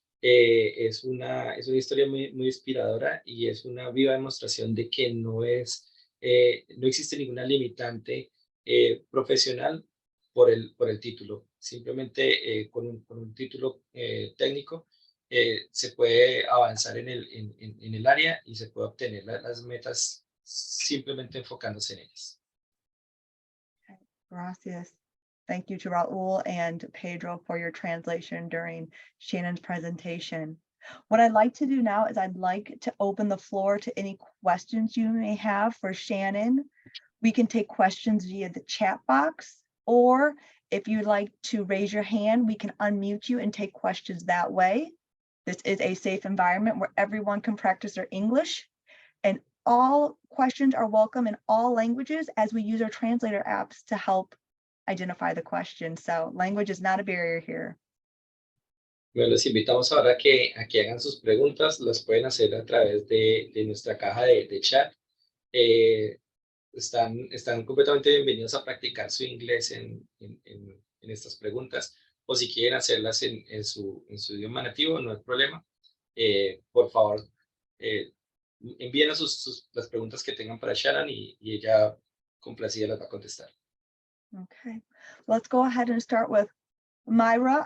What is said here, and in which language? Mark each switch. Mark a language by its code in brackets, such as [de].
[es] Es una historia muy inspiradora y es una viva demostración de que no existe ninguna limitante profesional por el título. Simplemente con un título técnico se puede avanzar en el área y se puede obtener las metas simplemente enfocándose en ellas. Gracias. [en] Thank you to Raul and Pedro for your translation during Shannon's presentation. What I'd like to do now is I'd like to open the floor to any questions you may have for Shannon. We can take questions via the chat box, or if you'd like to raise your hand, we can unmute you and take questions that way. This is a safe environment where everyone can practice their English, and all questions are welcome in all languages as we use our translator apps to help identify the question. So language is not a barrier here. [es] Bueno, los invitamos ahora a que hagan sus preguntas, las pueden hacer a través de nuestra caja de chat. Están completamente bienvenidos a practicar su inglés en estas preguntas, o si quieren hacerlas en su idioma nativo, no hay problema. Por favor, envíenos las preguntas que tengan para Sharon y ella complacida las va a contestar. [en] Okay, let's go ahead and start with Myra.